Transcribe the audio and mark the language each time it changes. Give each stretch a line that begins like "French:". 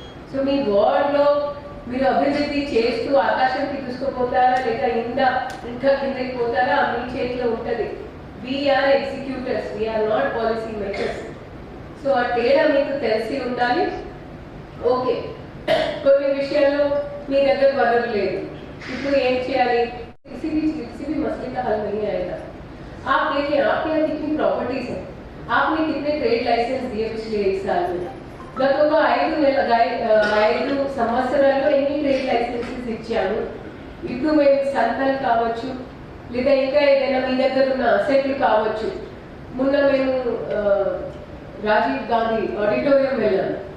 Telugu: So మీ ward లో మీరు అభివృద్ధి చేస్తూ ఆకాశానికి తీసుకుపోతారా లేదా ఇంకా కిందకి పోతారా మీ చేతిలో ఉంటది.
English: We are executors, we are not policy makers.
Telugu: So ఆ తేడా మీకు తెలిసి ఉండాలి. ఓకే, కొన్ని విషయాల్లో మీ దగ్గర వనరు లేదు, ఇప్పుడు ఏం చేయాలి?
Hindi: किसी भी मसले का हल नहीं आएगा. आप देखिए आपके यहाँ कितनी प्रॉपर्टीज है, आपने कितने ट्रेड लाइसेंस दिए पिछले 1 साल में?
Telugu: गत ఒక 5 సంవత్సరాల్లో ఎన్ని ట్రేడ్ లైసెన్సెస్ ఇచ్చాను? ఇప్పుడు మేము సంతలు కావచ్చు లేదా ఇంకా ఏదైనా మీ దగ్గర ఉన్న అసెట్లు కావచ్చు. మొన్న మేము రాజీవ్ గాంధీ ఆడిటోరియం వెళ్ళాను.